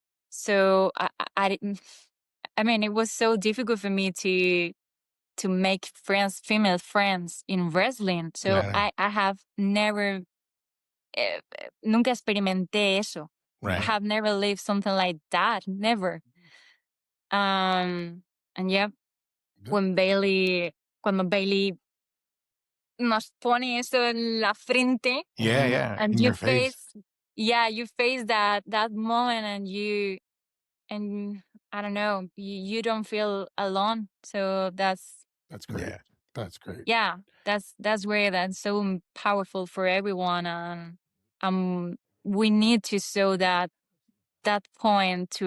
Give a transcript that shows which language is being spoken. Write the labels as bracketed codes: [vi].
[en] So I didn't. I mean, it was so difficult for me to make friends, female friends in wrestling. So Right. I have never, nunca experimenté eso. I Right. have never lived something like that. Never. Um, and yeah, Yeah. [es] when cuando Bailey nos pone eso en la frente, [en] Yeah. Mhm. Yeah. and In you your face. face, yeah, you face that moment, and I don't know, you don't feel alone. So That's great. Yeah. That's great. yeah, that's great. That's so powerful for everyone, and we need to show that point to